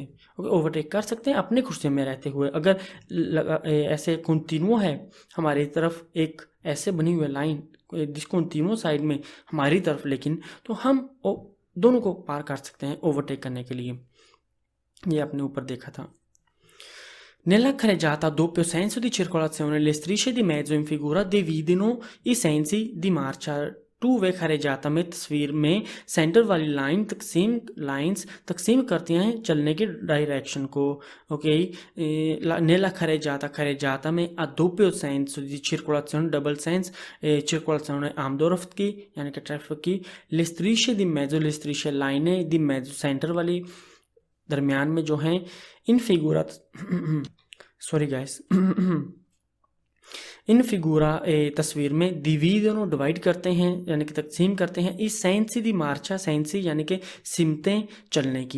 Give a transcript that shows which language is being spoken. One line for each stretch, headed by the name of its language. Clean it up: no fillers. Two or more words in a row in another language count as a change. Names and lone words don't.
Hindi: ओके, ओवरटेक कर सकते हैं अपने कुर्सी में रहते हुए। अगर ऐसे कंटिन्यू है हमारी तरफ, एक ऐसे बनी हुई लाइन डिस्कंटिन्यू साइड में हमारी तरफ, लेकिन तो हम दोनों को पार कर सकते हैं ओवरटेक करने के लिए। ये आपने ऊपर देखा था।
Italian: Nella carreggiata a doppio senso di circolazione le strisce di mezzo in figura dividono i sensi di marcia।
English: two way
Hindi: carreggiata में तस्वीर में सेंटर वाली तकसीम करती हैं चलने की डायरेक्शन को। ओके,
Italian: nella carreggiata
Hindi: में
Italian: a doppio senso di circolazione,
English: double sense
Hindi: circolazione आमदो रफ्त की, यानी कि ट्रैफिक की,
Italian: le strisce di mezzo, le strisce
Hindi: लाइनें
Italian: di mezzo
Hindi: सेंटर वाली दरमियान में जो हैं,
Italian: in figura
English: sorry guys
Italian: in figura
Hindi: तस्वीर में डिवीजन डिवाइड करते हैं, यानी कि तकसीम करते हैं, इस
Italian: sensi di marcia,
Hindi: सेंसी यानी कि सिमतें चलने की।